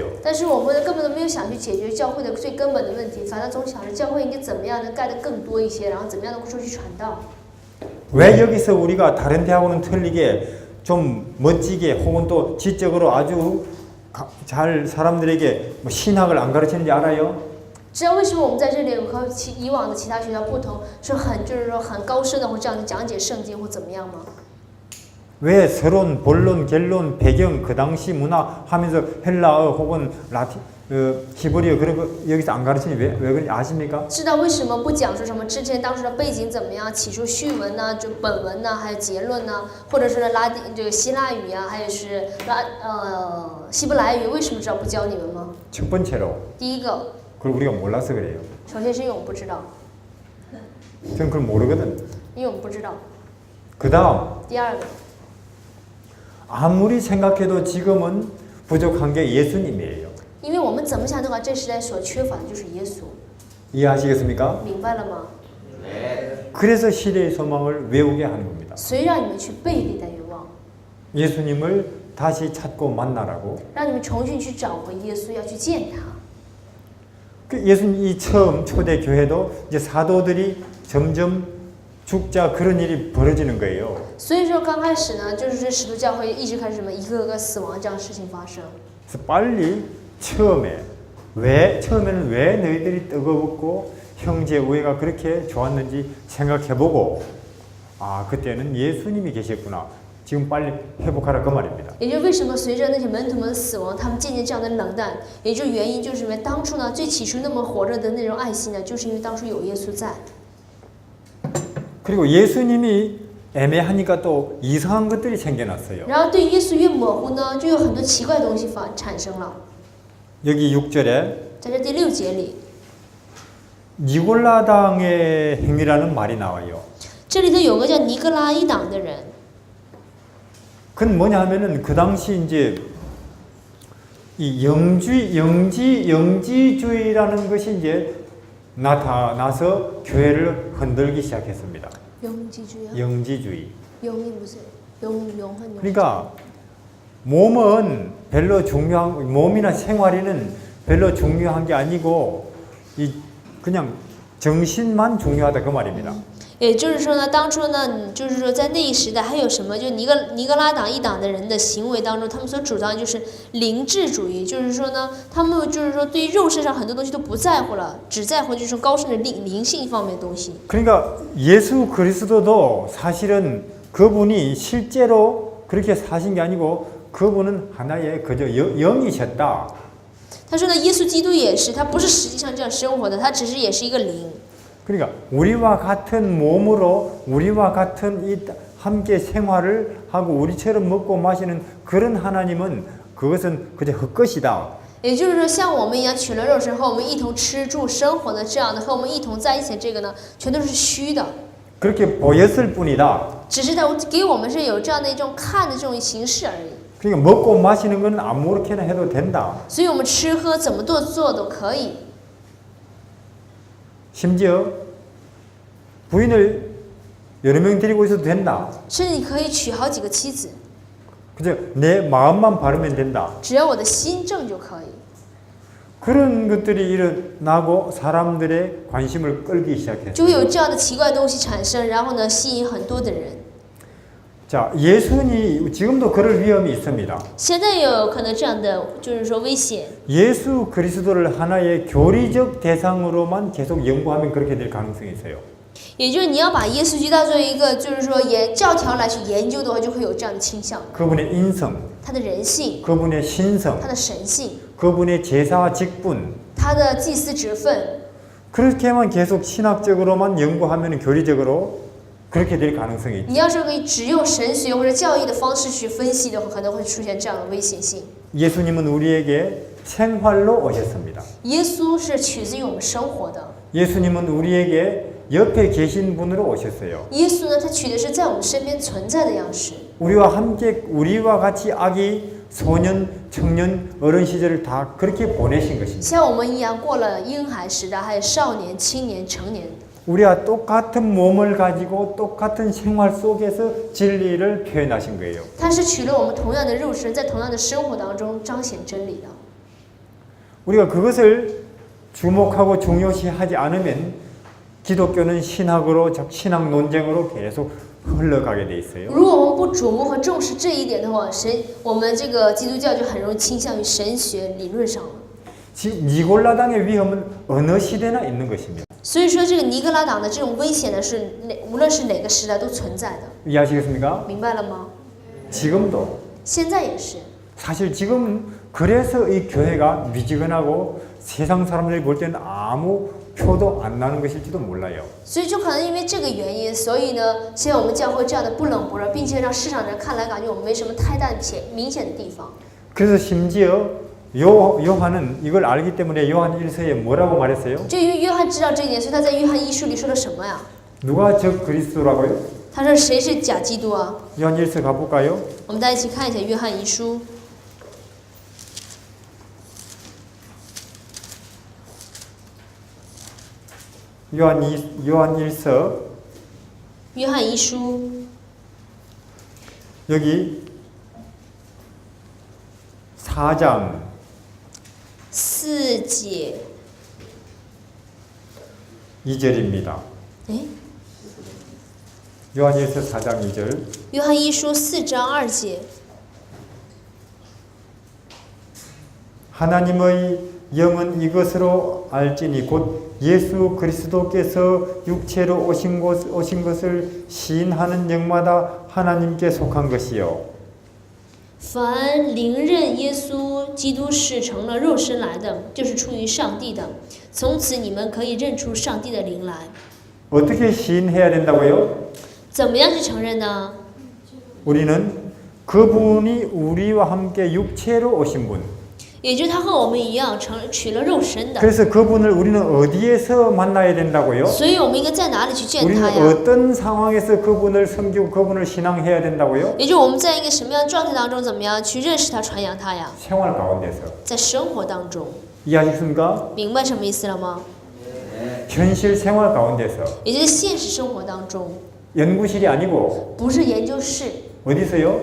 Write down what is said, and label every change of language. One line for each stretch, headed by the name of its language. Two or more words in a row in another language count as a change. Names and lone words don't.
Chinese: 但是我们根本都没有想去解决教会的最根本的问题，反正总想着教会应该怎么样能盖得更多一些，然后怎么样能出去传道。
Korean: 왜 여기서 우리가 다른 대학과는 틀리게 좀 멋지게 혹은 또 지적으로 아주 잘 사람들에게 뭐 신학을 안 가르치는지 알아요?
Chinese: 知道为什么我们在这里和以往的其他学校不同，是就是说很高深的或这样讲解圣经或怎么样吗？
Korean: 왜 서론, 본론, 결론, 배경, 그 당시 문화 하면서 헬라어 혹은 라틴, 히브리어 그런 거 여기서 안 가르치니 왜 그런지 아십니까?
Chinese: 知道为什么不讲述什么之前当时的背景怎么样，起初序文呢，就本文呢，还有结论呢，或者是这个希腊语啊，还有是希伯来语，为什么知道不教你们吗？
Korean: 첫 번째로
Chinese: 第一个，
Korean: 그걸 우리가 몰라서 그래요.
Chinese: 首先是因为我们不知道，
Korean: 저는 그걸 모르거든.
Chinese: 因为我们不知道。
Korean: 그 다음
Chinese: 第二个，
Korean: 아무리 생각해도 지금은 부족한 게 예수님이에요.
Chinese: 因为我们怎么想的话，这时代所缺乏的就是耶稣，
Korean: 이해하시겠습니까?
Chinese: 明白了吗？
Korean: 그래서 시대의 소망을 외우게 하는 겁니다.
Chinese: 所以让你们去背历代愿望，
Korean: 예수님을 다시 찾고 만나라고.
Chinese: 让你们重新去找回耶稣，要去见他。
Korean: 그 예수님이 처음 초대 교회도 이제 사도들이 점점 죽자 그런 일이 벌어지는 거예요.
Chinese: 所以说刚开始呢，就是这使徒教会一直开始什么一个个死亡这样的事情发生。
Korean: 그래서 빨리 처음에는 왜 너희들이 뜨거웠고 형제 우애가 그렇게 좋았는지 생각해보고 그때는 예수님이 계셨구나. 지금 빨리 회복하라 그 말입니다.
Chinese: 也就为什么随着那些门徒们的死亡，他们渐渐这样的冷淡，也就原因就是因为当初呢，最起初那么火热的那种爱心呢，就是因为当初有耶稣在。
Korean: 그리고 예수님이 애매하니까 또 이상한 것들이 생겨났어요.
Chinese: 然后对耶稣越模糊呢，就有很多奇怪的东西产生了。
Korean: 여기 6절에
Chinese: 在这第6节里，
Korean: 니골라당의 행위라는 말이 나와요.
Chinese: 这里头有个叫尼格拉一党的人，
Korean: 그건 뭐냐 하면은 그 당시 이제 이 영지주의라는 것이 이제 나타나서 교회를 흔들기 시작했습니다. 영지주의. 영이 무슨 영한 그러니까 몸은 별로 몸이나 생활에는 별로 중요한 게 아니고 그냥 정신만 중요하다 그 말입니다.
Chinese: 也就是说呢，当初呢，就是说在那一时代还有什么，就尼格拉党一党的人的行为当中，他们所主张的就是灵智主义，就是说呢，他们就是说对于肉身上很多东西都不在乎了，只在乎就是说高深的灵性方面的东西。
Korean: 그러니까 예수 그리스도도 사실은 그분이 실제로 그렇게 사신 게 아니고 그분은 하나의 그저 영이셨다.
Chinese: 他说呢，耶稣基督也是，他不是实际上这样生活的，他只是也是一个灵。
Korean: 그러니까 우리와 같은 몸으로 우리와 같은 함께 생활을 하고 우리처럼 먹고 마시는 그런 하나님은 그것은 그저 헛것이다.
Chinese: 也就是说，像我们一样取了肉身和我们一同吃住生活的这样的，和我们一同在一起的这个呢，全都是虚的。
Korean: 그렇게 보였을 뿐이다.
Chinese: 只是他给我们是有这样的一种看的这种形式而已。
Korean: 그러니까 먹고 마시는 건 아무렇게나 해도 된다.
Chinese: 所以我们吃喝怎么做都可以。
Korean: 심지어 부인을 여러 명 데리고 있어도 된다.
Chinese: 甚至你可以娶好几个妻子，
Korean: 그저 내 마음만 바르면 된다.
Chinese: 只要我的心正就可以。
Korean: 그런 것들이 일어나고 사람들의 관심을 끌기 시작했어요.
Chinese: 就会有这样的奇怪的东西产生，然后呢，吸引很多的人。
Korean: 자, 예수님 지금도 그럴 위험이 있습니다.
Chinese: 现在也有可能这样的，就是说危险。
Korean: 예수 그리스도를 하나의 교리적 대상으로만 계속 연구하면 그렇게 될 가능성이 있어요.
Chinese: 也就是你要把耶稣基督当作一个，就是说教条来去研究的话，就会有这样的倾向。
Korean: 그분의 인성,
Chinese: 他的人性，
Korean: 그분의 신성,
Chinese: 他的神性，
Korean: 그분의 제사 직분,
Chinese: 他的祭司职分。
Korean: 그렇게만 계속 신학적으로만 연구하면 교리적으로 그렇게 될 가능성이 있죠.
Chinese: 你要是可以只用神学或者教义的方式去分析的话，可能会出现这样的危险性。
Korean: 예수님은 우리에게 생활로 오셨습니다.
Chinese: 耶稣是取自于我们生活的，
Korean: 예수님은 우리에게 옆에 계신 분으로 오셨어요.
Chinese: 耶稣呢，他取的是在我们身边存在的样式。
Korean: 우리와 같이 아기, 소년, 청년, 어른 시절을 다 그렇게 보내신 것입니다.
Chinese: 像我们一样过了婴孩时代，还有少年、青年、成年。
Korean: 우리와 똑같은 몸을 가지고 똑같은 생활 속에서 진리를 표현하신 거예요.
Chinese: 他是取了我们同样的肉身，在同样的生活当中彰显真理的。
Korean: 우리가 그것을 주목하고 중요시하지 않으면 기독교는 신학으로 신학 논쟁으로 계속 흘러가게 돼 있어요.
Chinese: 如果我们不瞩目和重视这一点的话，我们这个基督教就很容易倾向于神学理论上了。
Korean: 지금 니골라당의 위험은 어느 시대나 있는 것입니다.
Chinese: 所以说，这个尼格拉党的这种危险呢，无论是哪个时代都存在的。
Korean: 이해하시겠습니까?
Chinese: 明白了吗？
Korean: 지금도
Chinese: 现在也是。
Korean: 사실 지금 그래서 이 교회가 미지근하고 세상 사람들이 볼 때는 아무 표도 안 나는 것일지도 몰라요.
Chinese: 所以就可能因为这个原因，所以呢，现在我们教会这样的不冷不热，并且让市场人看来感觉我们没什么太大的明显的地方。
Korean: 그래서 심지어 요한은 이걸 알기 때문에 요한 1서에 뭐라고 말했어요?
Chinese: 就因为约翰知道这一点，所以他在约翰一书里说了什么呀？
Korean: 누가 적 그리스도라고요?
Chinese: 他说谁是假基督啊？
Korean: 요한 1서 가볼까요?
Chinese: 我们大家一起看一下约翰一书。
Korean: 요한 1서
Chinese: 约翰一书
Korean: 여기 4장
Chinese: 4节
Korean: 2절입니다. 哎， 요한일서 4장 2절.
Chinese: 约翰一书4章2节，
Korean: 하나님의 영은 이것으로 알지니 곧 예수 그리스도께서 육체로 오신 것을 시인하는 영마다 하나님께 속한 것이요.
Chinese: 凡灵认耶稣基督是成了肉身来的，就是出于上帝的。从此你们可以认出上帝的灵来。
Korean: 어떻게 시인해야 된다고요?
Chinese: 怎么样去承认呢？
Korean: 우리는 그분이 우리와 함께 육체로 오신 분.
Chinese: 也就是他和我们一样，取了肉身的。
Korean: 그래서 그분을 우리는 어디에서 만나야 된다고요?
Chinese: 所以我们应该在哪里去见
Korean: 우리는
Chinese: 他呀？
Korean: 어떤 상황에서 그분을 섬기고 그분을 신앙해야 된다고요?
Chinese: 也就是我们在一个什么样的状态当中，怎么样去认识他、传扬他呀？
Korean: 생활 가운데서.
Chinese: 在生活当中，
Korean: 이해하셨습니까?
Chinese: 明白什么意思了吗？
Korean: 현실 생활 가운데서.
Chinese: 也就是现实生活当中，
Korean: 연구실이 아니고
Chinese: 不是研究室，
Korean: 어디서요?